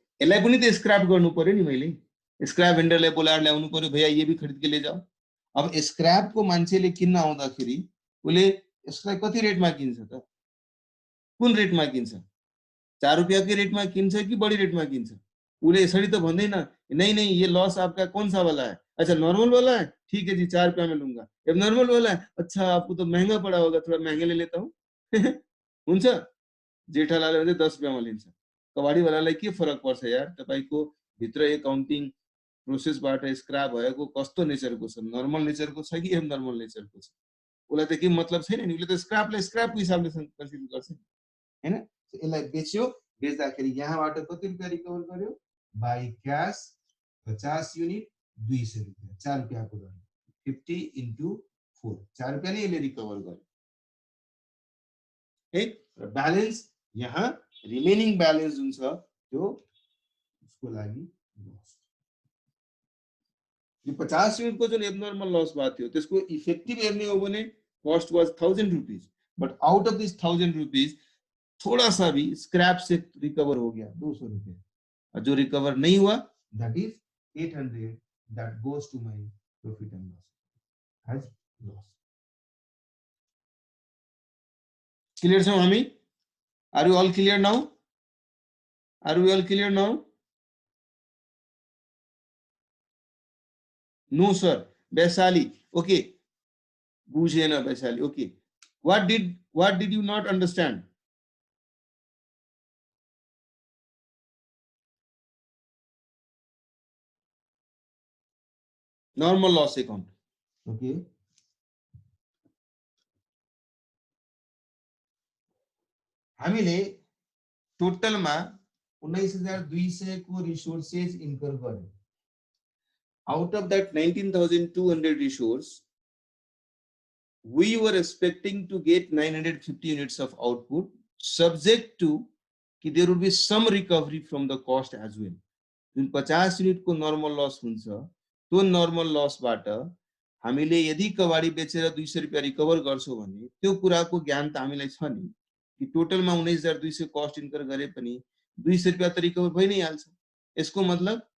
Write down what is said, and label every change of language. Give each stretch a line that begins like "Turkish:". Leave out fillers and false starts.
Nepali: यसलाई पनि त स्क्रैप गर्नु पर्यो नि। मैले स्क्रैप भेन्डरलाई बोलाएर ल्याउनु पर्यो,
Hindi: भैया ये भी खरीद के ले जाओ।
Nepali: अब स्क्रैप को मान्छेले किन्न आउँदाखेरि उले यसलाई कति रेटमा किन्छ त? कुन रेटमा किन्छ? 4 रुपयाकै रेटमा किन्छ कि बढी रेटमा किन्छ? उले यसरी त भन्दैन
Hindi: नहीं नहीं ये लॉस आपका कौन सा वाला है? अच्छा नॉर्मल वाला है, ठीक है जी 4 रुपया में लूंगा। अब नॉर्मल वाला है, अच्छा आपको तो महंगा पड़ा होगा, थोड़ा महंगे ले लेता हूँ।
Nepali: हुन्छ। जेठालालले भने 10 रुपयाँमा लिन्छ। कबाडीवालालाई के फरक पर्छ यार? तपाईको भित्र एकाउन्टिङ प्रोसेसबाट स्क्रैप भएको कस्तो नेचरको छ? नर्मल नेचरको छ कि एबनर्मल नेचरको छ? उलाई त के मतलब छैन नि। उले त स्क्रैपलाई स्क्रैपको हिसाबले कन्सिडर गर्छ हैन। यसलाई बेच्यो, बेच्दाखेरि यहाँबाट कति रुपैयाँ रिकभर गर्यो? बाइ क्याश 50 युनिट 200 रुपैयाँ, 4 रुपैयाँको दर 50 into 4, 4 रुपैयाँ नै यसले रिकभर गर्यो है। र ब्यालेन्स यहाँ रिमेनिङ ब्यालेन्स जुन छ त्यो उसको लागि लस। यो 50 युनिट को जुन एबनर्मल लस भएको थियो त्यसको इफेक्टिभ हेर्ने हो भने
English: cost was 1000 rupees, but out of this 1000 rupees
Hindi: थोड़ा सा भी स्क्रैप से रिकवर हो गया 200 रुपए, और जो रिकवर नहीं हुआ
English: That is 800, that goes to my profit and loss as loss.
Nepali: Clear छौं हामी?
English: Are you all clear now? Are we all clear now? No sir, Vaishali okay, बुझेन Vaishali okay. what did you not understand? normal loss account okay।
Nepali: हामीले टोटलमा 19200 को resources incur गर्यौं।
English: out of that 19200 resource we were expecting to get 950 units of output, subject to
Nepali: कि
English: there would be some recovery from the cost as well।
Nepali: जुन 50 unit को normal loss हुन्छ त्यो normal लसबाट हामीले यदि कबाडी बेचेर 200 रुपैयाँ रिकभर गर्छौं भने त्यो कुराको ज्ञान त हामीलाई छ नि कि टोटलमा 19200 कस्ट इन्कर गरे पनि 200 रुपैयाँ त रिकभर भइ नै हाल्छ।